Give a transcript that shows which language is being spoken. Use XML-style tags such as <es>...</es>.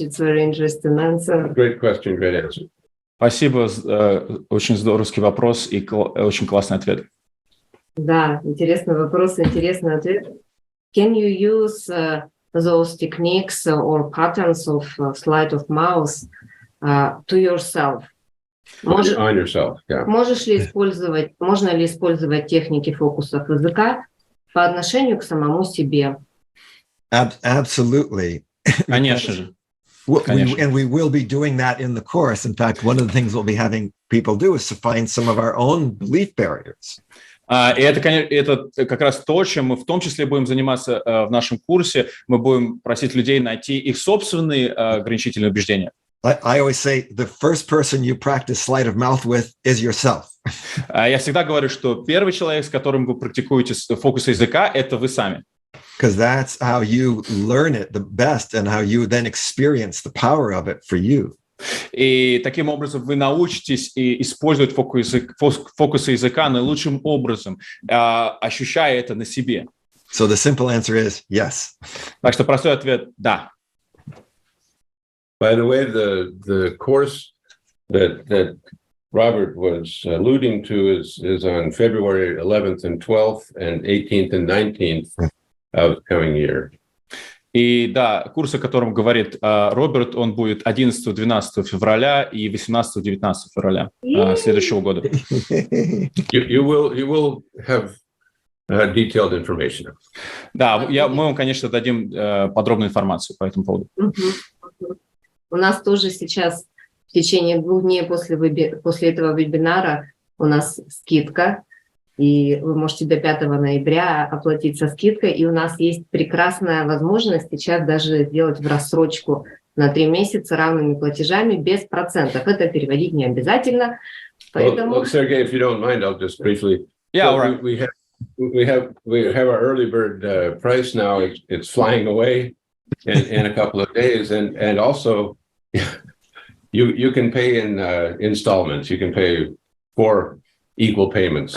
<en>It's very interesting answer. Great question, great answer.</en> <ru>Спасибо, очень здоровский вопрос и очень классный ответ. Да, интересный вопрос, интересный ответ.</ru> <en>Can you use those techniques or patterns of sleight of mouth to yourself? On yourself, yeah.</en> <ru>Можно ли использовать техники фокусов языка по отношению к самому себе?</ru> <en>Absolutely.</en> <ru>Конечно же.</ru> <en>And we will be doing that in the course. In fact, one of the things we'll be having people do is to find some of our own belief barriers.</en> <ru>И это как раз то, чем мы в том числе будем заниматься в нашем курсе. Мы будем просить людей найти их собственные ограничительные убеждения.</ru> <en>I always say the first person you practice sleight of mouth with is yourself.</en> <ru>Я всегда говорю, что первый человек, с которым вы практикуете фокусы языка, это вы сами.</ru> <en>Because that's how you learn it the best and how you then experience the power of it for you.</en> <ru>И таким образом вы научитесь использовать фокусы языка наилучшим образом, ощущая это на себе.</ru> <en>So the simple answer is yes.</en> <ru>Так что простой ответ – да.</ru> <en>By the way, the course that Robert was alluding to is on February 11th and 12th and 18th and 19th of the coming year.</en> <ru>И да, курс, о котором говорит Роберт, он будет 11-12 февраля и 18-19 февраля следующего года.</ru> <en>You will have detailed information.</en> <ru>Да, мы вам, конечно, дадим подробную информацию по этому поводу. У нас тоже сейчас в течение 2 дней после этого вебинара у нас скидка, и вы можете до 5 ноября оплатить со скидкой, и у нас есть прекрасная возможность сейчас даже сделать в рассрочку на 3 месяца равными платежами без процентов. Это переводить не обязательно. Поэтому...</ru> <en>Well, Sergey, if you don't mind, I'll just briefly... Yeah, all right. We have our early bird price now. It's flying away in a couple of days, and also you can pay in installments. You can pay 4 equal payments.</en>